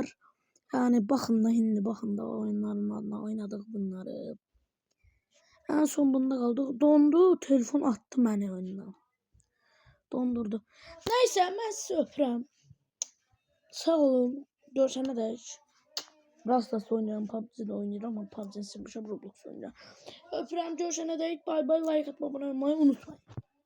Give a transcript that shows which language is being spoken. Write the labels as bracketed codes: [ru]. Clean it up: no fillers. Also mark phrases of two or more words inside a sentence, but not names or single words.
[az] Yani baxın da indi baxın da oyunların adına oynadık bunları. [tr] En son bunda kaldık. Dondu, telefon attı məni oyundan. [az] Dondurdu. Neyse mən sizi öpürəm. Sağ olun. Görüşənə dək. Rastas oynayıram, PUBG'de oynayıram ama PUBG'ni silmişəm, Roblox oynayıram. Öpürəm, görüşənə dək. [tr] Bay bay, like atmayı, abone olmayı unutmayın.